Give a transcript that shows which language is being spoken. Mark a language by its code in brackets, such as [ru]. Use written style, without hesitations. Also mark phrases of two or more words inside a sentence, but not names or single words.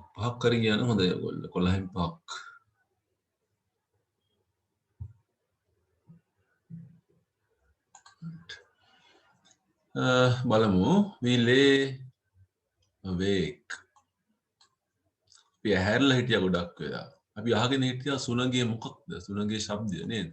[si] 5ක් හරි ගියා නම් හොඳයි ඔයගොල්ලෝ. 11න් 5ක්. බලමු. [en] we lay awake. [si] අපි ඇහැරලා හිටියා ගොඩක් වෙලා. අපි අහගෙන හිටියා සුළඟේ මොකක්ද? සුළඟේ ශබ්දය නේද?